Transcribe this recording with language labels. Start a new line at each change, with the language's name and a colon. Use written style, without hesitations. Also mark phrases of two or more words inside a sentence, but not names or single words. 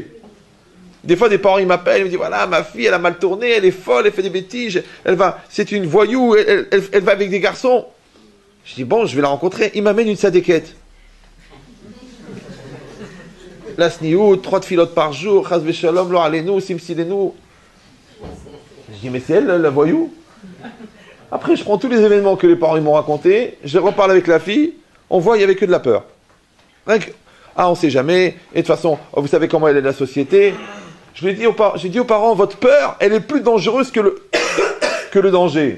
French: Des fois, des parents, ils m'appellent, ils me disent, voilà, ma fille, elle a mal tourné, elle est folle, elle fait des bêtises, c'est une voyou, elle va avec des garçons. Je dis, bon, je vais la rencontrer. Il m'amène une sadéquette. La sniout, 3 filotes par jour,
Hebrew: חס ושלום, לא עלינו, סמסילנו.
French: Je dis, mais c'est elle, la voyou. Après, je prends tous les événements que les parents m'ont racontés, je reparle avec la fille, on voit, il n'y avait que de la peur. On ne sait jamais, et de toute façon, vous savez comment elle est de la société. J'ai dit aux parents, votre peur, elle est plus dangereuse que le danger.